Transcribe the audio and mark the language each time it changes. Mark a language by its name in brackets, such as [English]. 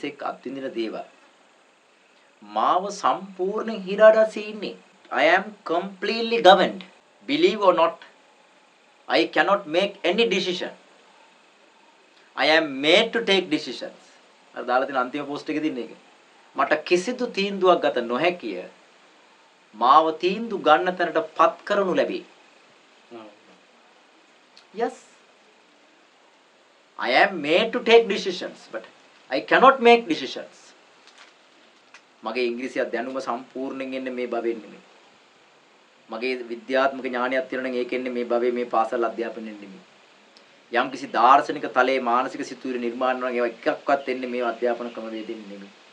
[Sinhala] අත්විඳින දේවල් මාව සම්පූර්ණ හිරාඩසේ ඉන්නේ. [English] I am completely governed. Believe or not, I cannot make any decision. I am made to take decisions. [Sinhala] අර දාලා තියෙන අන්තිම පෝස්ට් එකේ තියෙන එක. මට කිසිදු තීන්දුවක් ගත නොහැකිය. මාව තීන්දුව ගන්න තැනට පත් කරනු ලැබේ. [English] Yes. I am made to take decisions, but I cannot make decisions. [Sinhala] මගේ ඉංග්‍රීසි දැනුම සම්පූර්ණයෙන් එන්නේ මේ භවෙන් නෙමෙයි. මගේ විද්‍යාත්මක ඥානයක් තියෙනවා නම් ඒක එන්නේ මේ භවයේ මේ පාසල් අධ්‍යාපනයෙන් නෙමෙයි. යම් කිසි දාර්ශනික තලයේ මානසික සිතුවිලි නිර්මාණය කරන ඒවා එකක්වත් එන්නේ මේ අධ්‍යාපන ක්‍රමවේදයෙන් නෙමෙයි.